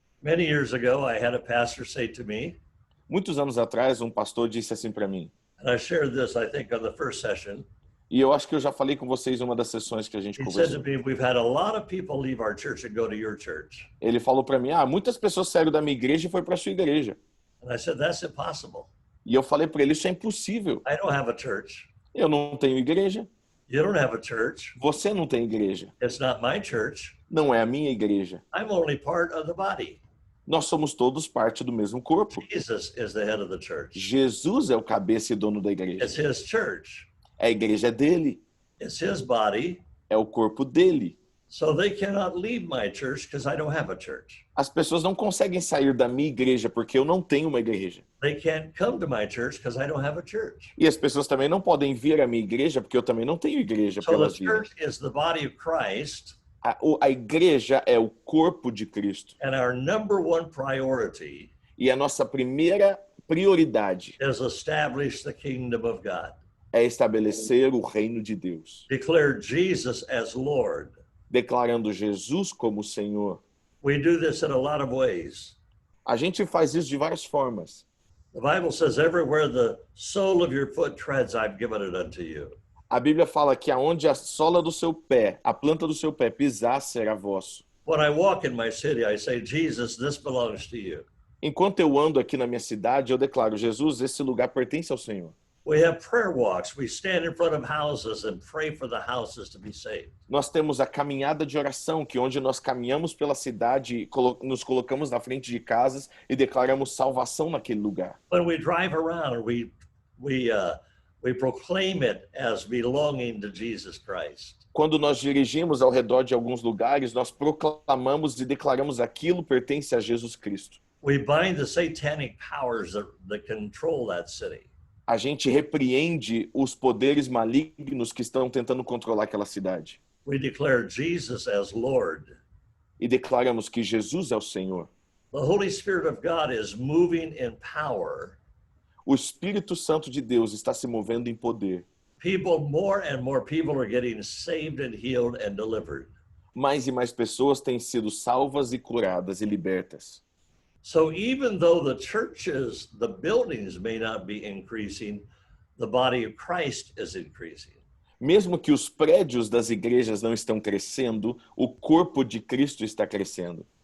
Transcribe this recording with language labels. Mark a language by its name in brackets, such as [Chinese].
[English] Many years ago, I had a pastor say to me, [Portuguese] Muitos anos atrás, um pastor disse assim para mim, [English] and I shared this, I think, on the first session. [Portuguese] e eu acho que eu já falei com vocês em uma das sessões que a gente [English] He said to [Portuguese] conversou. [English] me, we've had a lot of people leave our church and go to your church. [Portuguese] Ele falou para mim, muitas pessoas saíram da minha igreja e foi para a sua igreja. [English] And I said, that's impossible. [Portuguese] E eu falei para ele, isso é impossível. [English] I don't have a church. [Portuguese] Eu não tenho igreja. [English] You don't have a church. [Portuguese] Você não tem igreja. [English] It's not my church. [Portuguese] Não é a minha igreja. [English] I'm only part of the body. [Portuguese] Nós somos todos parte do mesmo corpo. [English] Jesus is the head of the church. [Portuguese] Jesus é o cabeça e dono da [English] It's [Portuguese] igreja. [English] his church. [Portuguese] A igreja é dele. [English] It's his body. [Portuguese] É o corpo dele. [English] So they cannot leave my church because I don't have a church. [Portuguese] As pessoas não conseguem sair da minha igreja porque eu não tenho uma igreja. [English] They can't come to my church because I don't have a church. [Portuguese] E as pessoas também não podem vir à minha igreja porque eu também não tenho igreja para [English] So the [Portuguese] elas virem. [English] church is the body of Christ, [Portuguese] A igreja é o corpo de Cristo. [English] and our number one priority [Portuguese] E a nossa primeira prioridade [English] is establish the kingdom of God. [Portuguese] é estabelecer o reino de Deus, [English] Declare Jesus as Lord. [Portuguese] declarando Jesus como Senhor. [English] We do this in a lot of ways. [Portuguese] A gente faz isso de várias formas. [English] The Bible says, everywhere the sole of your foot treads, I've given it unto you. [Portuguese] A Bíblia fala que aonde a sola do seu pé, a planta do seu pé pisar, será vosso. [English] When I walk in my city, I say, Jesus, this belongs to you. [Portuguese] Enquanto eu ando aqui na minha cidade, eu declaro, Jesus, esse lugar pertence ao Senhor. [English] We have prayer walks. We stand in front of houses and pray for the houses to be saved. [Portuguese] Nós temos a caminhada de oração, que onde nós caminhamos pela cidade, nos colocamos na frente de casas e declaramos salvação naquele lugar. [English] When we drive around, we proclaim it as belonging to Jesus Christ. [Portuguese] Quando nós dirigimos ao redor de alguns lugares, nós proclamamos e declaramos aquilo pertence a Jesus Cristo. [English] We bind the satanic powers that control that city. [Portuguese] A gente repreende os poderes malignos que estão tentando controlar aquela cidade. [English] We declare Jesus as Lord. [Portuguese] E declaramos que Jesus é o Senhor. [English] The Holy Spirit of God is moving in power. [Portuguese] O Espírito Santo de Deus está se movendo em poder. [English] More and more people are getting saved and healed and delivered. [Portuguese] Mais e mais pessoas têm sido salvas e curadas e libertas. [English] So even though the churches, the buildings may not be increasing, the body of Christ is increasing. [Portuguese] Mesmo que os prédios das igrejas não estão crescendo, o corpo de Cristo está crescendo.